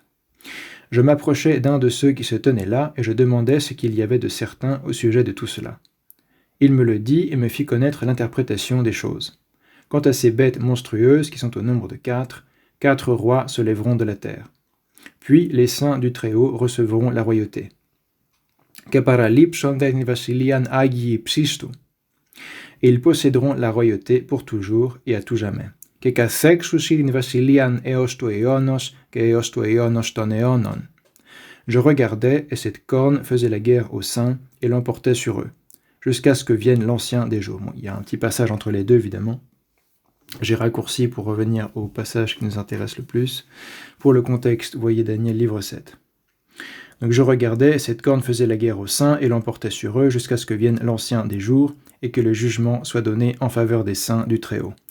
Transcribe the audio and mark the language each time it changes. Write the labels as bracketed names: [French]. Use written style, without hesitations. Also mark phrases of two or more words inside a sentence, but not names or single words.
[French] Je m'approchai d'un de ceux qui se tenaient là, et je demandai ce qu'il y avait de certain au sujet de tout cela. Il me le dit et me fit connaître l'interprétation des choses. Quant à ces bêtes monstrueuses qui sont au nombre de 4 rois se lèveront de la terre. Puis les saints du Très-Haut recevront la royauté. [Greek] Και παραλείψονται την βασιλείαν Άγιοι ψίστου. [French] Et ils posséderont la royauté pour toujours et à tout jamais. [Greek] Και καθέξουσι την βασιλείαν έως του αιώνος και έως του αιώνος των αιώνων. [French] Je regardais, et cette corne faisait la guerre aux saints et l'emportait sur eux, jusqu'à ce que vienne l'ancien des jours. Bon, il y a un petit passage entre les deux, évidemment. J'ai raccourci pour revenir au passage qui nous intéresse le plus. Pour le contexte, voyez Daniel livre 7. Donc je regardais, et cette corne faisait la guerre aux saints et l'emportait sur eux, jusqu'à ce que vienne l'ancien des jours, et que le jugement soit donné en faveur des saints du Très-Haut.